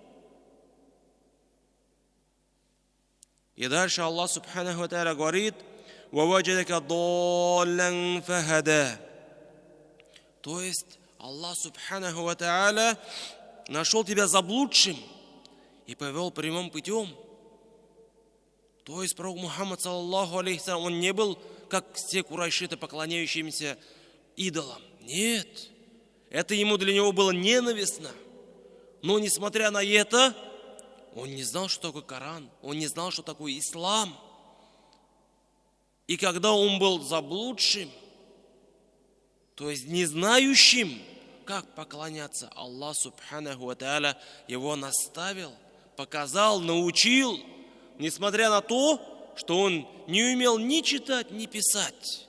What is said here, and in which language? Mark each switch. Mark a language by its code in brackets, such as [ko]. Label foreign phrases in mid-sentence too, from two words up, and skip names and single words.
[ru] И дальше Аллах [ar] سبحانه وتعالى [ru] говорит: [ar] «ووجدك ضالا فهدى». [ru] То есть Аллах [ar] سبحانه وتعالى [ru] нашел тебя заблудшим и повел прямым путем. То есть пророк Мухаммад, [ar] صلى الله عليه وسلم, [ru] он не был как все курайшиты, поклоняющимися идолам. Нет, это ему для него было ненавистно. Но несмотря на это, он не знал, что такое Коран, он не знал, что такое ислам. И когда он был заблудшим, то есть не знающим, как поклоняться, Аллах [ar] سبحانه وتعالى [ru] его наставил, показал, научил, несмотря на то, что он не умел ни читать, ни писать.